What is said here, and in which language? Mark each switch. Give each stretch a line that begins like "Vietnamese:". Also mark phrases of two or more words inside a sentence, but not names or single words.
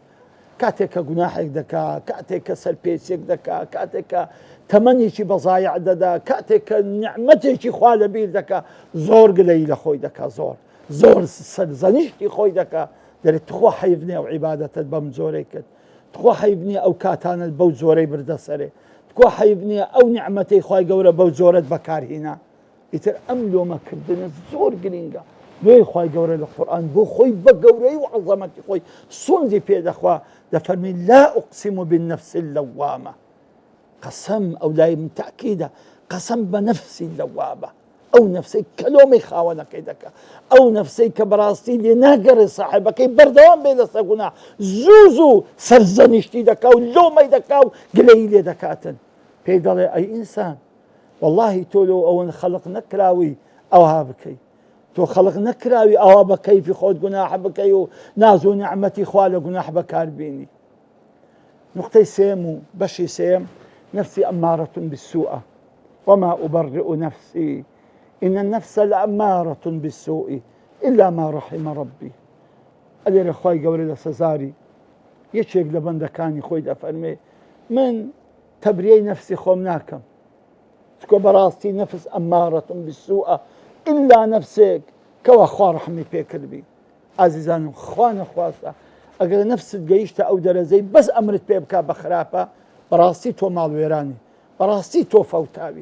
Central Kurdish: کاتێککە گوناحێک دەکا، کاتێککە سەرپێچێک دەکا، کاتێککە تەمەنێکی بەزایع دەدا، کاتێککە نیعمەتێکی خوا لەبیر دەکا، زۆر گلەی لە خۆی دەکا، زۆر سەرزەنیشتی خۆی دەکا، دەرێت تخوا حەیف نییە و عیبادەتت بەم زۆرەی کرد، تخوا حەیف نییە ئەو کاتانت بەو زۆرەی بردە سەرێ، تخوا حەیف نییە ئەو نیعمەتەی خوای گەورە بەو زۆرت بەکارهێنا. ئیتر ئەم لۆمەکردنە زۆر گرینگە. دوێ خوای گەورە لە قورئان بۆ خۆی بە گەورەی و عەزەمەتی خۆی سوندی پێدەخوا، دەفەرمی
Arabic: لا أقسم بالنفس اللوامة،
Central Kurdish: قەسەم ئەو لای من تەئکیدە، قەسەم بە نەفسی لەوامە، ئەو نەفسەی کە لۆمەی خاوەنەکەی دەکا، ئەو نەفسەی کە بەڕاستی لێ ناگەڕێ ساحێبەکەی بەردەوام بێ لەسەر گوناح، زوو سەرزەنیشتی دەکا و لۆمەی دەکا و گلەیی لێ دەکاتن. پێی دەڵێ ئەی ئینسان واللهی تۆ لۆ ئەوەن خەڵق نەکراوی ئەوها بکەی، تۆ خەڵق نەکراوی ئەوە بە کەیفی خۆت گوناح بکەی و ناز و نیعمەتی خوا لە گوناح بەکاربێنی. نقطەی سێم و بەشی سێم
Arabic: نفسي أمارة بالسوء وما أبرئ نفسي إن النفس لأمارة بالسوء إلا ما رحم ربي.
Central Kurdish: ئەلێرە خوای گەورە لە سەزاری یەکێک لە بەندەکانی خۆی دەفەرمێ من تەبریەی نەفسی خۆم ناکەم، چکۆ بەڕاستی نەفس ئەمارەتم بالسوءە ئیلا نەفسێک کەوا خوا ڕەحمی پێکردبی. ئازیزانم خوا نەخواسە ئەگەر نەفست گەیشتە ئەو دەرەزەی بەس ئەمرت پێ بکە بە خراپە بەڕاستی تۆ ماڵوێرانی، بەڕاستی تۆ فەوتاوی.